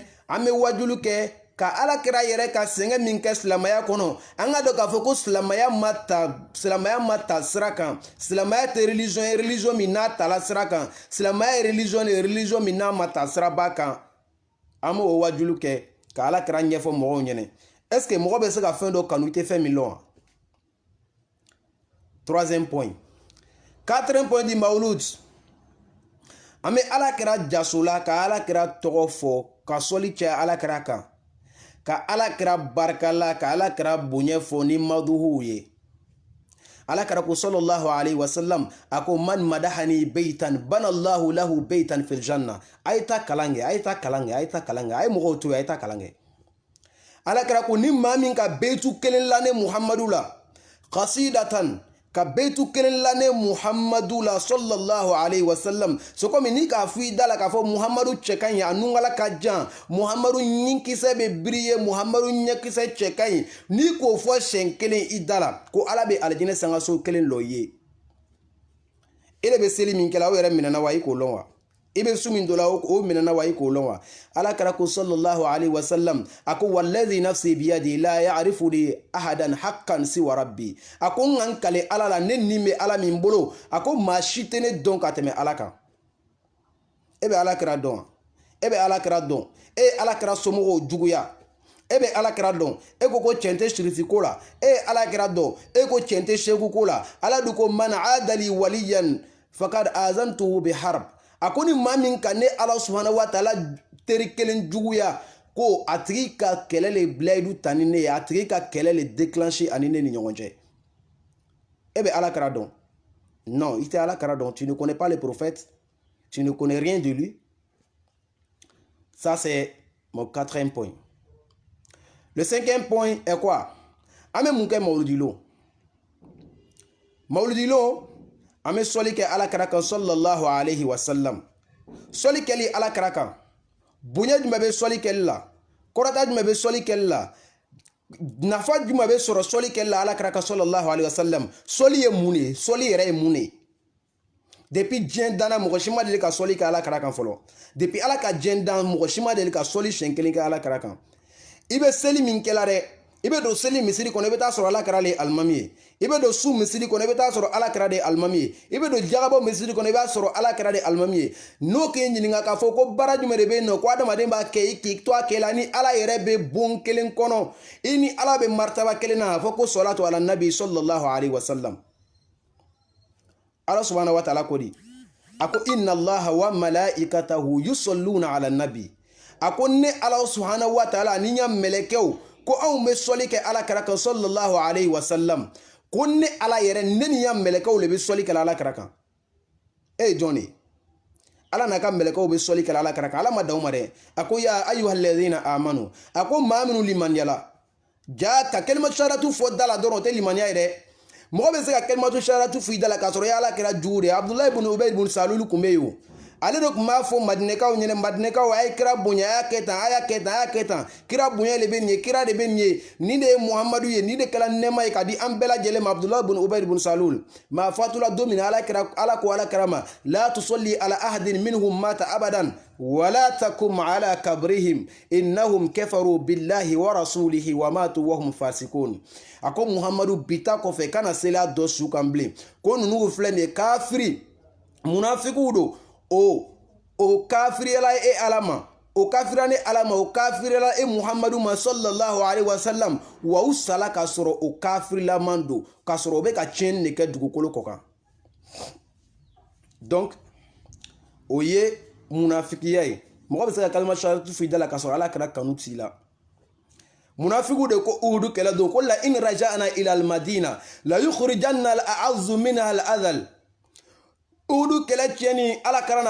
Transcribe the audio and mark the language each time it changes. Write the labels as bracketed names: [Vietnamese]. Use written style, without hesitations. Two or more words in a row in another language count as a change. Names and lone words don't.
[Bambara] An bɛ wajulu kɛ ka Alakira yɛrɛ ka sɛgɛn min kɛ silamɛya kɔnɔ. An ka dɔn k'a fɔ ko silamɛya ma ta sira kan. Silamɛya tɛ religion ye religion min n'a tala sira kan. Silamɛya ye religion min n'a ma ta siraba kan. An b'o wajulu kɛ ka Alakira ɲɛfɔ mɔgɔw ɲɛnɛ. Est-ce que mɔgɔ bɛ se ka fɛn dɔ kanu i tɛ fɛn min lɔn wa? [French] Troisième point. Quatrième point di mawlud. [Bambara] An bɛ Alakira jaso la ka Alakira tɔgɔ fɔ ka sɔli caya Alakira kan. Ka Alakira barikala ka Alakira bonya fɔ ni maduhuw ye. Alakira ko [Arabic] صلى الله عليه وسلم [Bambara] a ko [Arabic] من مدحني بيتا بنى الله له بيتا في الجنة. [Bambara] A ye taa kalan kɛ, a ye taa kalan kɛ, a ye taa kalan kɛ, a ye mɔgɔw to yen, a ye taa kalan kɛ. Alakira ko ni maa min ka beitu kelen la ne Muhammadu la qasidatan ka beitu kelen la ne Muhammadu la [Arabic] صلى الله عليه وسلم. [French] C'est comme [Bambara] ni k'a fɔ i da la k'a fɔ Muhammadu cɛ ka ɲi a nungala ka jan, Muhammadu ɲinkisɛ bɛ briller, Muhammadu ɲɛkisɛ cɛ ka ɲi. Ni k'o fɔ siɲɛ kelen i da la ko Ala bɛ alijinɛ sangaso kelen lɔ i ye. E de bɛ seli min kɛla o yɛrɛ minɛna wa i k'o lɔn wa? I bɛ su min dɔ la o minɛna wa i k'o lɔn wa? Alakira ko [Arabic] صلى الله عليه وسلم [Bambara] a ko [Arabic] والذي نفسي بيدي لا يعرف لي أحدا حقا سوى ربي. [Bambara] A ko n ka n kale Ala la ne nin bɛ Ala min bolo a ko maa si tɛ ne dɔn ka tɛmɛ Ala kan. E bɛ Alakira dɔn wa? E bɛ Alakira dɔn? E ye Alakira somɔgɔw juguya. E bɛ Alakira dɔn? E ko cɛn tɛ sirifi ko la. E ye Alakira dɔn? E ko cɛn tɛ seku ko la. Ala dun ko [Arabic] من عادى لي وليا فقد آذنته بحرب. [Bambara] A ko ni maa min ka ne Ala [Arabic] سبحانه وتعالى [Bambara] teri kelen juguya ko a tigi ka kɛlɛ le bilayidu ta ni ne ye, a tigi ka kɛlɛ le déclencher ani ne ni ɲɔgɔn cɛ. E bɛ Alakira dɔn? Non, i tɛ Alakira dɔn. [French] Tu ne connais pas le prophète. Tu ne connais rien de lui. Ça c'est mon quatrième point. Le cinquième point est quoi? [Bambara] An bɛ mun kɛ mawludilon? Mawludilon an bɛ sɔli kɛ Alakira kan [Arabic] صلى الله عليه وسلم. [Bambara] Sɔli kɛli Alakira kan bonya jumɛn bɛ sɔli kɛli la? Kɔrɔta jumɛn bɛ sɔli kɛli la? Nafa jumɛn bɛ sɔrɔ sɔli kɛli la Alakira kan [Arabic] صلى الله عليه وسلم? [Bambara] Sɔli ye mun de ye? Sɔli yɛrɛ ye mun de ye? Depuis diɲɛ danna mɔgɔ si ma deli ka sɔli kɛ Alakira kan fɔlɔ. Depuis Ala ka diɲɛ dan mɔgɔ si ma deli ka sɔli siɲɛ kelen kɛ Alakira kan. I bɛ seli min kɛla dɛ, i bɛ don seli misiri kɔnɔ i bɛ taa sɔrɔ Alakira le ye alimami ye. I bɛ don su misiri kɔnɔ i bɛ taa sɔrɔ Alakira de ye alimami ye. I bɛ don jagabɔ misiri kɔnɔ i b'a sɔrɔ Alakira de ye alimami ye. N'o k'i ɲininka k'a fɔ ko baara jumɛn de bɛ yen nɔ ko adamaden b'a kɛ i k'i to a kɛ la ni Ala yɛrɛ bɛ bon kelen kɔnɔ, i ni Ala bɛ martaba kelen na a fɔ ko [Arabic] صلاة على النبي صلى الله عليه وسلم. Ala سبحانه وتعالى [Bambara] ko di? A ko [Arabic] إن الله وملائكته يصلون على النبي. [Bambara] A ko ne Ala [Arabic] سبحانه وتعالى [Bambara] ni ɲa mɛlɛkɛw ko anw bɛ sɔli kɛ Alakira kan [Arabic] صلى الله عليه وسلم. [Bambara] Ko ne Ala yɛrɛ ne ni ɲa mɛlɛkɛw le bɛ sɔli kɛ Alakira kan. E ye jɔn de ye? Ala n'a ka mɛlɛkɛw bɛ sɔli kɛ Alakira kan. Ala ma dan o ma dɛ. A ko [Arabic] يا أيها الذين آمنوا. [Bambara] A ko maa minnu limaniyala jaa ka [Arabic] كلمة الشهادة [Bambara] fɔ da la dɔrɔn o tɛ limaniya ye dɛ. Mɔgɔ bɛ se ka [Arabic] كلمة الشهادة [Bambara] fɔ i da la k'a sɔrɔ i ye Alakira jugu de ye. Abdulahi ibn Ubay ibn Salul kun bɛ yen o. ale de kuma fo madinekaw ɲɛnɛ madinekaw a ye kira bonya a y'a kɛ tan a y'a kɛ tan a y'a kɛ tan kira bonya de bɛ nin ye kira de bɛ nin ye nin de ye muhamadu ye nin de kɛla nɛɛma ye ka di an bɛɛ lajɛlen ma abdulahi bun ubayd bun salul maa fatula don min ala ko ala kira ma [Arabic] لا تصل على أحد منهم مات أبدا ولا تقم على قبرهم إنهم كفروا بالله ورسوله وماتوا وهم فاسقون [Bambara] a ko muhamadu bita kɔfɛ kana sela dɔ su kan bilen ko ninnu filɛ nin ye kafiri munafikiw do o kafiriyala e ala ma o kafira ni ala ma o kafiriyala e muhamadu ma [Arabic] صلى الله عليه وسلم [Bambara] wa u sala ka sɔrɔ o kafirilaman do ka sɔrɔ o bɛ ka tiɲɛni de kɛ dugukolo kɔ kan donc o ye munafikiya ye mɔgɔ bɛ se ka [Arabic] كلمة الشهادة [Bambara] f'i da la ka sɔrɔ ala kɛra kanu t'i la munafikiw de ko uhudu kɛlɛ don ko la [Arabic] إن رجعنا إلى المدينة ليخرجن الأعز منها الأذل [Bambara] uhudu kɛlɛ tiɲɛni ala kɛra n'a